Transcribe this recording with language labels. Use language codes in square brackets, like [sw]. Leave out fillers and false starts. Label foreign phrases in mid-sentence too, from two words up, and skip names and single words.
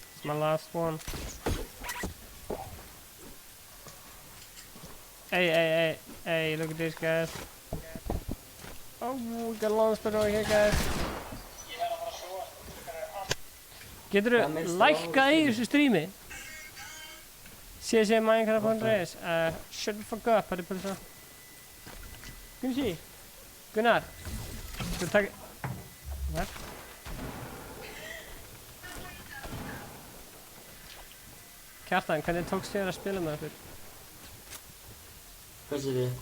[en] My last one. Hey, look at this, guys. Oh, we got a long spin over here, guys. [is] Geturðu lækkað í þessu strími? [en] CC Minecraft.is shut the fuck up, [is] þetta er bara svo. Gunnar, þú takk... Hvað? Kjartan, hvernig tókst þér að spila með okkur? Hvað sér þið?